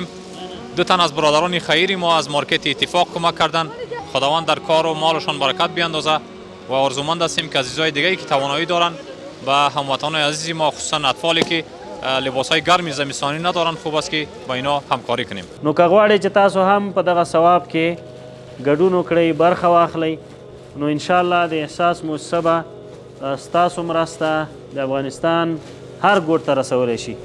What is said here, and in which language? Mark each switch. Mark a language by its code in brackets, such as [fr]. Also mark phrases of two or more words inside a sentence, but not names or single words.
[fa] دو تن از برادران خیری ما از مارکت اتفاق کمک کردند. خداوند در کار و مالشان برکت بیندازه و آرزومند هستیم که عزیزای دیگری که توانایی دارند و هموطنان عزیز ما خصوصا اطفالی که لباس‌های گرم زمستانی ندارند خوب است که با اینا همکاری کنیم. [ps] نو که غواړئ چې تاسو هم په دغه ثواب کې ګډون وکړئ، برخه واخلئ، نو انشاءالله د احساس مؤسسه به ستاسو مرسته د افغانستان هر ګوټ ته رسولی شي.